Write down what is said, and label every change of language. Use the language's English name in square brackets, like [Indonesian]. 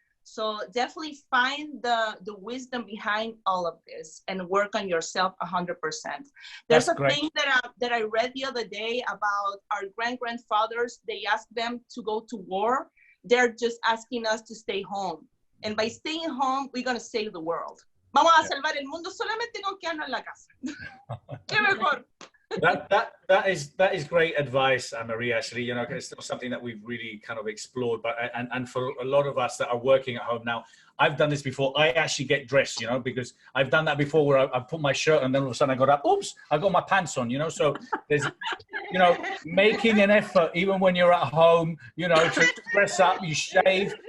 [English] So definitely find the wisdom behind all of this and work on yourself 100%. There's a thing that I read the other day about our grandfathers. They asked them to go to war. They're just asking us to stay home. And by staying home, we're going to save the world. [Spanish] Vamos a salvar el mundo solamente con quedarnos en la casa. Qué mejor. [English] That is great advice, Maria. Actually, you know, it's not something that we've really kind of explored. But and for a lot of us that are working at home now, I've done this before. I actually get dressed, you know, because I've done that before, where I put my shirt and then all of a sudden I got up. Oops, I got my pants on, you know. So there's, you know, making an effort even when you're at home, you know, to dress up. You shave.